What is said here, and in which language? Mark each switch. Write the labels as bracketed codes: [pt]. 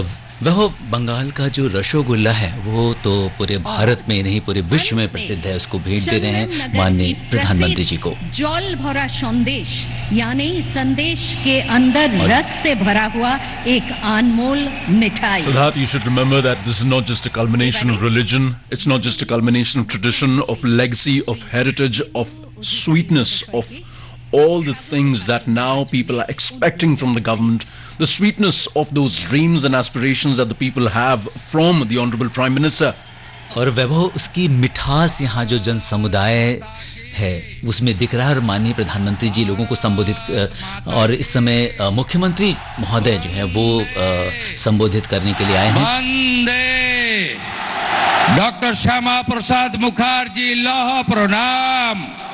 [hi] और वह बंगाल का जो रसोगुल्ला है वो तो पूरे भारत में नहीं, पूरे विश्व में प्रसिद्ध है. उसको भेंट दे रहे हैं माननीय प्रधानमंत्री जी को. जल भरा संदेश यानी संदेश के अंदर रस से भरा हुआ एक अनमोल मिठाई. [en] Siddharth, you should remember that this is not just a culmination of religion, it's not just a culmination of tradition, of legacy, of heritage, of sweetness, of all the things that now people are expecting from the government, the sweetness of those dreams and aspirations that the people have from the Honorable Prime Minister. [hi] और वैभव उसकी मिठास यहाँ जो जन समुदाय है उसमें दिख रहा है. और माननीय प्रधानमंत्री जी लोगों को संबोधित, और इस समय मुख्यमंत्री महोदय जो है वो संबोधित करने के लिए आए हैं. वंदे डॉक्टर श्यामा प्रसाद मुखर्जी, लौह प्रणाम.